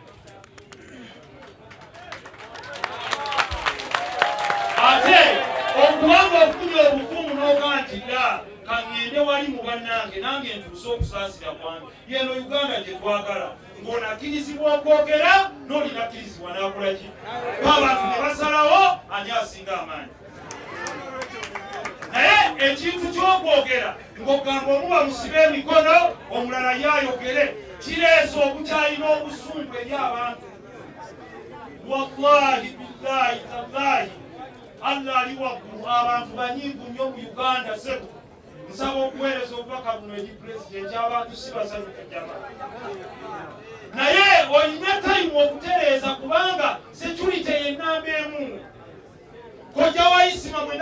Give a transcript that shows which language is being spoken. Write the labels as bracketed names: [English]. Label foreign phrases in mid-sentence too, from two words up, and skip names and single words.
[Ganda] ate okubanga ofunye obukumu n'ogaa nti dda kaŋŋende wali mu bannange nange ntuuse okusaasira kwange yeno Uganda gye twagala ng'onakkirizibwa okwogera n'olinakkirizibwa n'akolaki abantu ne basalawo ani asinga amaanyi naye ekintu ky'okwogera ng'ogamba omu bamusibe emikono omulala yayogere kireese obukyayi n'obusungu eri abantu wallahi [Arabic] بالله تالله [Ganda] Allah ali waggulu abantu banyiivu nnyo mu Uganda sebo nsaba okuweereza obubaka buno eri pulezidenti abantu si basanyufu jama naye olina tayimu okutereeza kubanga security yennamba emu kojja wa Isima mwena